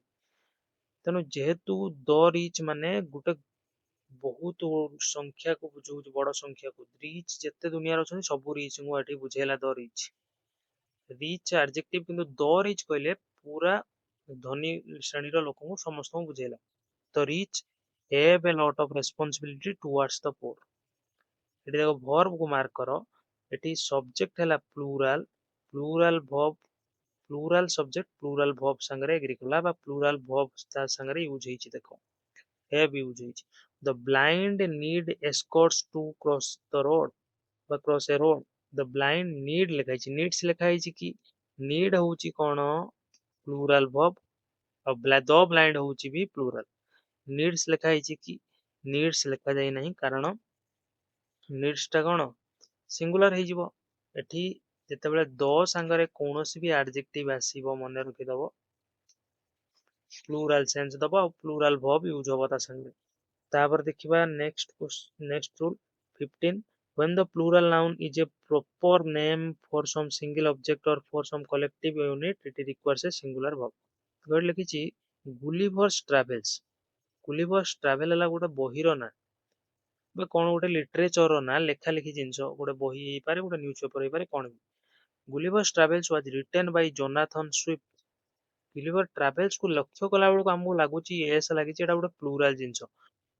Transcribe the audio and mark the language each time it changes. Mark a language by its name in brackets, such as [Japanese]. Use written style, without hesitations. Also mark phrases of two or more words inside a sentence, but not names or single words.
[Odia] ତେଣୁ ଯେହେତୁ [English] the rich [Odia] ମାନେ ଗୋଟେ ବହୁତ ସଂଖ୍ୟାକୁ ବୁଝଉଛି, ବଡ ସଂଖ୍ୟାକୁ, ରିଚ୍ ଯେତେ ଦୁନିଆରେ ଅଛନ୍ତି ସବୁ ରିଚ୍ ଙ୍କୁ ଏଠି ବୁଝେଇଲା [English] the rich. rich adjective, [Odia] କିନ୍ତୁ [English] the rich [Odia] କହିଲେ ପୁରା ଧନୀ ଶ୍ରେଣୀର ଲୋକଙ୍କୁ ସମସ୍ତଙ୍କୁ ବୁଝେଇଲା। [English] ତ ରିଚ୍ have a lot of responsibility towards the poor। [Odia] ଏଠି ଦେଖ verb କୁ ମାର୍କ କର, ଏଠି ସବଜେକ୍ଟ ହେଲା [English] plural, plural verb, plural subject plural verb [Odia] ସାଙ୍ଗରେ ଏଗ୍ରି କଲା ବା [English] plural verb [Odia] ତା ସାଙ୍ଗରେ ୟୁଜ ହେଇଛି। ଦେଖ, have ୟୁଜ ହେଇଛି। [English] the blind need escorts to cross the road ବା cross a road, the blind need [Odia] ଲେଖା ହେଇଛି, [English] needs [Odia] ଲେଖା ହେଇଛି କି? need ହଉଛି କଣ? [English] plural verb, [Odia] ଆଉ [English] the blind [Odia] ହଉଛି ବି ପ୍ଲୁରାଲ। needs ଲେଖା ହେଇଛି କି? needs ଲେଖା ଯାଇ ନାହିଁ, କାରଣ needs ଟା କଣ? ସିଙ୍ଗୁଲାର ହେଇଯିବ। ଏଠି ଯେତେବେଳେ ଦ ସାଙ୍ଗରେ କୌଣସି ବି ଆଡଜେକ୍ଟିଭ ଆସିବ ମନେ ରଖିଦବ, [English] plural sense [Odia] ଦବ ଆଉ [English] plural verb [Odia] ୟୁଜ ହବ ତା ସାଙ୍ଗରେ। ତାପରେ ଦେଖିବା [English] next rule [Odia] 15, [English] when the plural noun is a proper name for some single object or for some collective unit, it requires a singular verb। [Odia] ଗୋଟେ ଲେଖିଛି ଗୁଲିଭର୍ସ ଟ୍ରାଭେଲ୍ସ, ଗୁଲିଭର୍ସ ଟ୍ରାଭେଲ ହେଲା ଗୋଟେ ବହିର ନା ବା କଣ ଗୋଟେ ଲିଟରେଚର ନା, ଲେଖା ଲେଖି ଜିନିଷ, ଗୋଟେ ବହି ହେଇପାରେ, ଗୋଟେ [English] news paper [Odia] ହେଇପାରେ, କଣ ବି। [English] Gulliver's Travels was written by Jonathan Swift. [Odia] ଗୁଲିଭର ଟ୍ରାଭେଲ୍ସ କୁ ଲକ୍ଷ୍ୟ କଲା ବେଳକୁ ଆମକୁ ଲାଗୁଛି ଏସ୍ ଲାଗିଛି, ଏଟା ଗୋଟେ ପ୍ଲୁରାଲ ଜିନିଷ।